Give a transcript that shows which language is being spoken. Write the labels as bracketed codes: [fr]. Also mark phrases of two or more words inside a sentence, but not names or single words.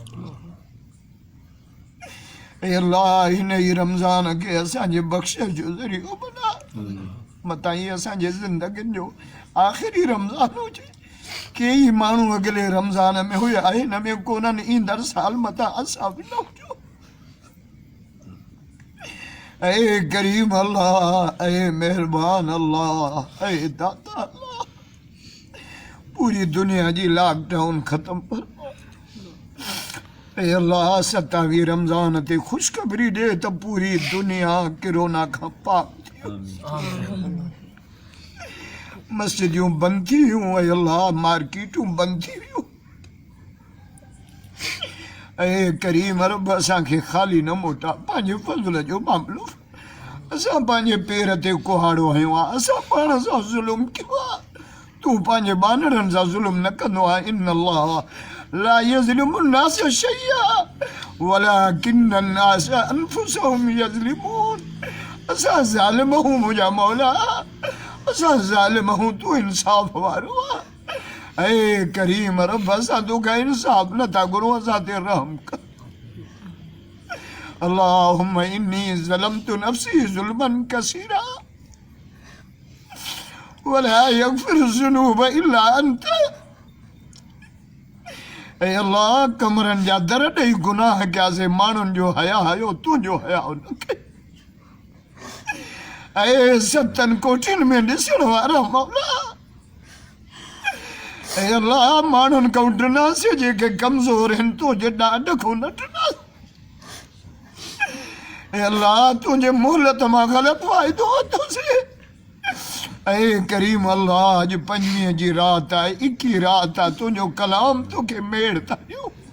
[sd] ऐ अल्लाह हिन ई रमज़ान खे असांजे बख़्शिश जो ज़रियो बना मतां हीअ असांजे ज़िंदगियुनि जो आख़िरी रमज़ान हुजे कई माण्हू अॻिले रमज़ान में हुया हिन में कोन्हनि ईंदड़ साल मथां असां बि न हुजो ऐ करीम अल्लाह ऐ मेहरबान अल्लाह ऐ दाता अल्लाह पूरी दुनिया जी लॉकडाउन ख़त्म फरमा ऐ अल्लाह 27 रमज़ान ते ख़ुशख़बरी ॾे त पूरी दुनिया कोरोना खां पाक मस्जिदूं बंद थी वियूं ऐं अल्लाह मार्केटूं बंद थी वियूं ऐं करीम रब असांखे ख़ाली न मोटा पंहिंजे फज़ल जो मामलो असां पंहिंजे पेर ते कुहाड़ो हयो आहे असां पाण सां ज़ुल्म कयो आहे तूं पंहिंजे बानरनि सां ज़ुल्म न कंदो आहे [ar] إن الله لا يظلم الناس شيئا ولكن الناس أنفسهم يظلمون [sd] असां ज़ालिम हूं मुंहिंजा मौला असां ज़ालिम हूं तूं इंसाफ़ वारो आहे ऐ करीम रब असां तोखां इंसाफ़ नथा घुरूं असां ते रहम कर [ar] اللهم إني ظلمت نفسي ظلما كثيرا ولا يغفر الذنوب إلا أنت [sd] ऐ अल्लाह कमरनि जा दर ॾेई गुनाह कयासीं माण्हुनि जो हया हयो तुंहिंजो हया न कई ऐं 7 कोठियुनि में ॾिसण वारा मौला ऐ अल्लाह माण्हुनि खां ॾिनासीं जेके कमज़ोर आहिनि तुंहिंजे ॾाढ खां न ॾिनासीं ऐ अल्लाह तुंहिंजे मोहलत मां ग़लति फ़ाइदो वरितोसीं ऐ करीम अल्लाह अॼु 5वीं जी राति आहे 21 राति आहे तुंहिंजो कलाम तोखे मेड़ था ॾियूं